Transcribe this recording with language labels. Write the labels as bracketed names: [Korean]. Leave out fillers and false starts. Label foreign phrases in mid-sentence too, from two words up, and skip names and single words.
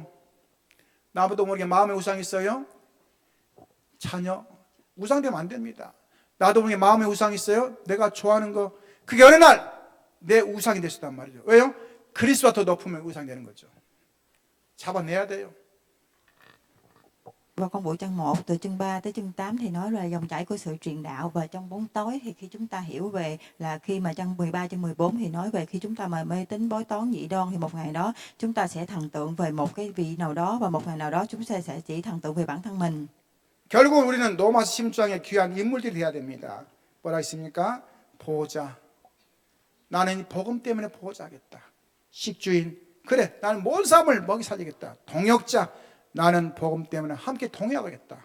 [Korean] 나도 모르게 마음의 우상이 있어요. 자녀. 우상되면 안 됩니다. 나도 모르게 마음의 우상이 있어요. 내가 좋아하는 거. 그게 어느 날 내 우상이 될 수 있단 말이죠. 왜요? 그리스도와 더 높으면 우상이 되는 거죠. 잡아내야 돼요. [Vietnamese] Và con buổi chương 1 từ chương 3 tới chương 8 thì nói về dòng chảy của sự truyền đạo, và trong bóng tối thì khi chúng ta hiểu về là khi mà chương 13 chương 14 thì nói về khi chúng ta mà mê tín bói toán dị đoan thì một ngày đó chúng ta sẽ thần tượng về một cái vị nào đó, và một ngày nào đó chúng ta sẽ chỉ thần tượng về bản thân mình. [Korean] 결국 우리는 로마서 16장의 귀한 인물들이 돼야 됩니다. 뭐라 했습니까? 보호자. 나는 복음 때문에 보호자겠다. 식주인, 그래, 나는 모든 사람을 먹이 살리겠다. 동역자, 나는 복음 때문에 함께 동역하겠다.